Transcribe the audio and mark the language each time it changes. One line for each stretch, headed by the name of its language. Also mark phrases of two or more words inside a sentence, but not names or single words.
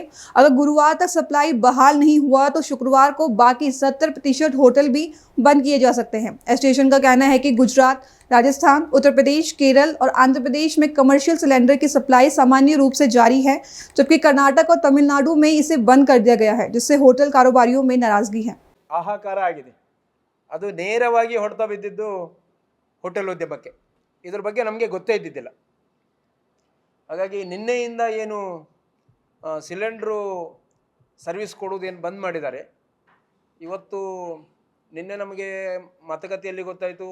Hindi: अगर गुरुवार तक सप्लाई बहाल नहीं हुआ तो शुक्रवार को बाकी 70% होटल भी बंद किए जा सकते हैं। एसोसिएशन का कहना है कि गुजरात, राजस्थान, उत्तर प्रदेश, केरल और आंध्र प्रदेश में कमर्शियल सिलेंडर की सप्लाई सामान्य रूप से जारी है, जबकि कर्नाटक और तमिलनाडु में इसे बंद कर दिया गया है, जिससे होटल कारोबारियों में नाराजगी है।
Kannada: ಆಹಾಕಾರ ಆಗಿದೆ. ಅದು ನೇರವಾಗಿ ಹೊಡೆತ ಬಿದ್ದಿದ್ದು ಹೋಟೆಲ್ ಉದ್ಯಮಕ್ಕೆ. ಇದರ ಬಗ್ಗೆ ನಮಗೆ ಗೊತ್ತೇ ಇದ್ದಿದ್ದಿಲ್ಲ. ಹಾಗಾಗಿ ನಿನ್ನೆಯಿಂದ ಏನು ಸಿಲಿಂಡ್ರು ಸರ್ವಿಸ್ ಕೊಡೋದೇನು ಬಂದ್ ಮಾಡಿದ್ದಾರೆ. ಇವತ್ತು ನಿನ್ನೆ ನಮಗೆ ಮಾತುಕತೆಯಲ್ಲಿ ಗೊತ್ತಾಯಿತು.